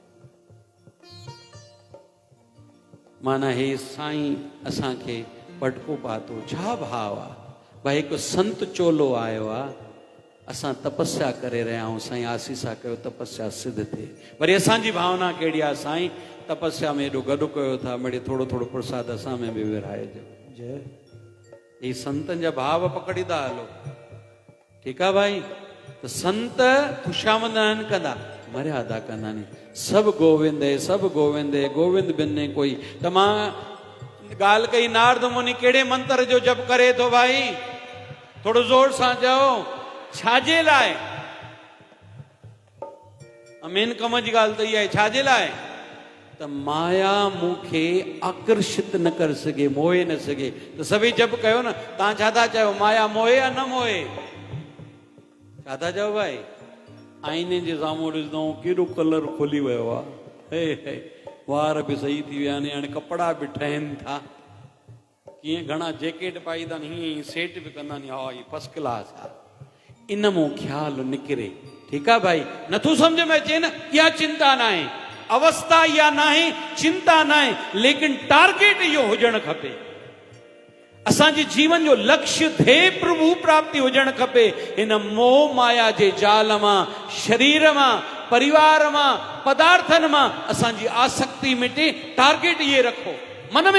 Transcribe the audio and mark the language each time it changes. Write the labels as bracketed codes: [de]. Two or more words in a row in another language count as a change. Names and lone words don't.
[sd] माना हे साईं असांखे पटको पातो, छा भाव आहे भाई? हिकु संत चोलो आयो आहे, असां तपस्या करे रहिया आहियूं, साईं आसीसा कयो तपस्या सिद्ध थिए। वरी असांजी भावना कहिड़ी आहे? साईं तपस्या में एॾो गॾु कयो था, मिड़े थोरो थोरो प्रसाद असां में बि विराइजो। जय, ही संतनि जा भाव पकड़ींदा हलो, ठीकु आहे भाई। त संत ख़ुशामंद न कंदा, मर्यादा कंदा नी। सभु गोविंद है, सभु गोविंद है, गोविंद बिन ने कोई। त मां ॻाल्हि कई, नारद मुनि कहिड़े मंत्र जो जप करे थो भाई? थोरो ज़ोर सां चओ, छाजे लाइ? मेन कम जी ॻाल्हि त इहा आहे, छाजे लाइ? त माया मूंखे आकर्षित न करे सघे, मोहे न सघे। त सभई जप कयो न। तव्हां छा था चयो, माया मोहे या न मोहे? छा था चओ भाई? आईने जे साम्हूं ॾिसंदो केॾो कलर खुली वियो आहे, हे वार बि सही थी विया आहिनि, हाणे कपिड़ा बि ठहनि था, कीअं घणा जैकेट पाईंदा आहिनि, हीअं सेट बि कंदा आहिनि, हा ही [en] first class [sd] आहे। इन मूं ख़्यालु निकिरे, ठीकु आहे भाई। नथो सम्झ में अचे न, इहा चिंता न आहे, अवस्था इहा न आहे, चिंता न आहे, लेकिन टारगेट इहो हुजणु खपे। असांजे जीवन जो लक्ष्य ध्येय प्रभु प्राप्ति हुजणु खपे। हिन मोह माया जे जाल मां, शरीर मां, परिवार मां, पदार्थनि मां असांजी आसक्ति मिटे। टारगेट इहे रखो,